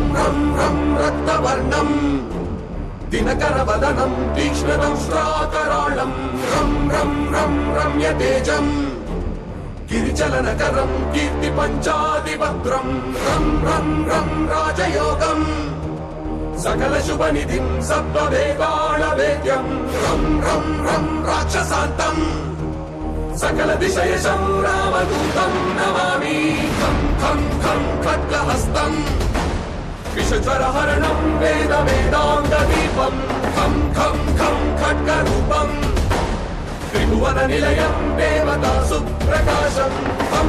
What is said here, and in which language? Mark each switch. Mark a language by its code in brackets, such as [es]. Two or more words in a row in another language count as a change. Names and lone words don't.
[sa] रं रं रक्तवर्णं दिनकरवदनं तीक्ष्णदंष्ट्राकराळं रं रं रं रम्यतेजं गिरिचलनकरं कीर्तिपञ्चादिभद्रं रं रं रं राजयोगम् सकलशुभनिधिं सत्त्ववेगाळवेद्यं रं रं रं राक्षसान्तं सकलदिशयशं रामदूतं नमामि खं खं खं खड्गहस्तं विषज्वरहरणं वेदवेदाङ्गदीपं खं खं खं खड्गरूपं त्रिभुवननिलयं देवतासुप्रकाशं खं